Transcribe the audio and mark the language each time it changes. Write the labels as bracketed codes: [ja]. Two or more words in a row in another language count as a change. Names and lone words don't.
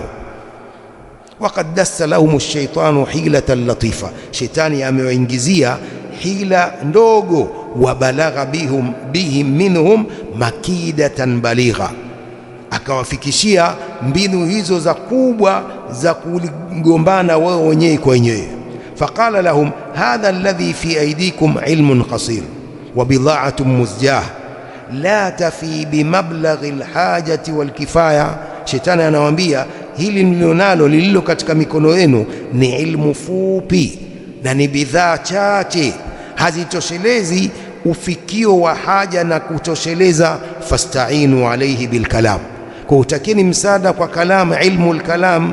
[ar] وقد دس لهم الشيطان حيلة لطيفة, [sw] shetani amewaingizia hila ndogo. [ar] وبلغ بهم منهم مكيدة بالغة, [sw] akawafikishia mbinu hizo za kubwa za kugombana wao wenyewe kwa wenyewe. [ar] فقال لهم هذا الذي في أيديكم علم قاصر وبضاعة مزجاة لا تفي بمبلغ الحاجة والكفاية. [sw] Shetani anawaambia hili mlionalo lililo katika mikono yenu ni ilmu fupi na ni bidhaa chache, hazitoshelezi ufikio wa haja na kutosheleza. [ar] فاستعينوا عليه بالكلام, [sw] kwa utakeni msaada kwa kalam, [ar] علم الكلام.